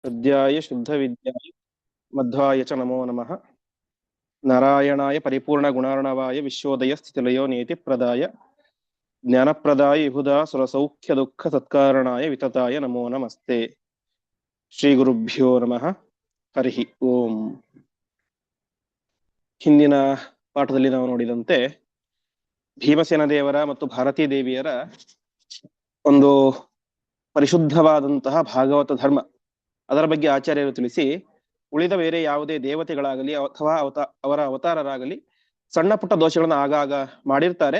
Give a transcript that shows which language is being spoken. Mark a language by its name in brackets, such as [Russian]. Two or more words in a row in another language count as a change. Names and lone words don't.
[Sanskrit] हृद्याय शुद्धविद्याय मध्वाय च नमो नमः। नारायणाय परिपूर्णगुणार्णवाय विश्वोदयस्थितिलयो नियतिप्रदाय ज्ञानप्रदाय विबुधा सुरसौख्यदुःखसत्कारणाय वितताय नमो नमस्ते। ಶ್ರೀಗುರುಭ್ಯೋ ನಮಃ. ಹರಿ ಓಂ. [Kannada] ಹಿಂದಿನ ಪಾಠದಲ್ಲಿ ನಾವು ನೋಡಿದಂತೆ ಭೀಮಸೇನ ದೇವರ ಮತ್ತು ಭಾರತೀ ದೇವಿಯರ ಒಂದು ಪರಿಶುದ್ಧವಾದಂತಹ ಭಾಗವತ ಧರ್ಮ, ಅದರ ಬಗ್ಗೆ ಆಚಾರ್ಯರು ತಿಳಿಸಿ, ಉಳಿದ ಬೇರೆ ಯಾವುದೇ ದೇವತೆಗಳಾಗಲಿ ಅಥವಾ ಅವರ ಅವತಾರರಾಗಲಿ ಸಣ್ಣ ಪುಟ್ಟ ದೋಷಗಳನ್ನ ಆಗಾಗ ಮಾಡಿರ್ತಾರೆ.